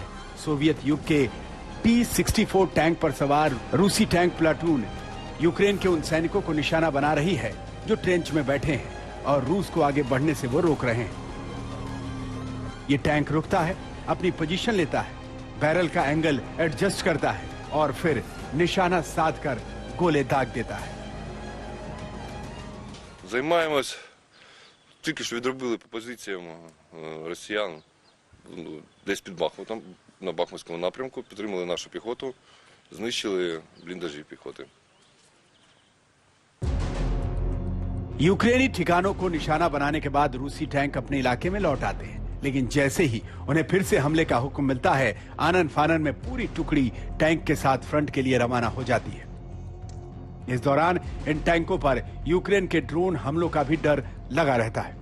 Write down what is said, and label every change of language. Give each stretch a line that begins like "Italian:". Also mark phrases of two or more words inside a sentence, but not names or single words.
Hindi: सोवियत युग के T-64 टैंक पर सवार रूसी टैंक प्लाटून यूक्रेन के उन सैनिकों को निशाना बना रही है जो ट्रेंच में बैठे हैं और रूस को आगे बढ़ने से वो रोक रहे हैं। ये टैंक रुकता है, अपनी पोजीशन लेता है, बैरल का
English: angle adjust
Hindi: करता है और फिर निशाना साधकर गोले दाग देता है।
Ukrainian: Займаємось, тільки що відробили по позиціям росіян десь під Бахмутом, на Бахмутському напрямку, підтримали нашу піхоту, знищили бліндажі піхоти.
Hindi: यूक्रेनी ठिकानों को निशाना बनाने के बाद रूसी टैंक अपने इलाके में लौट आते हैं, लेकिन जैसे ही उन्हें फिर से हमले का हुक्म मिलता है, आनन फानन में पूरी टुकड़ी टैंक के साथ फ्रंट के लिए रवाना हो जाती है। इस दौरान इन टैंकों पर यूक्रेन के ड्रोन हमलों का भी डर लगा रहता है।